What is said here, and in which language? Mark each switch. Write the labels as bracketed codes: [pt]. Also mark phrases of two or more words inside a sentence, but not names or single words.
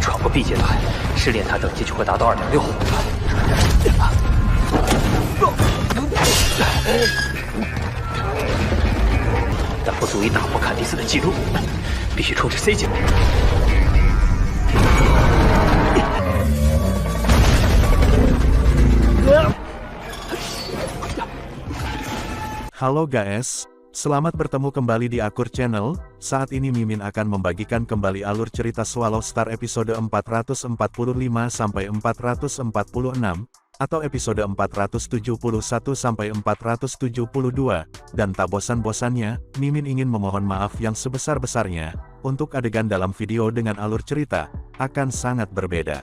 [zh] B 阶段，试炼它等级就会达到2.6。但不足以打破坎迪斯的记录，必须冲至 C 阶段。 [id] Halo guys, selamat bertemu kembali di Akur Channel. Saat ini Mimin akan membagikan kembali alur cerita Swallow Star episode 445-446 atau episode 471-472, dan tak bosan-bosannya, Mimin ingin memohon maaf yang sebesar-besarnya, untuk adegan dalam video dengan alur cerita, akan sangat berbeda.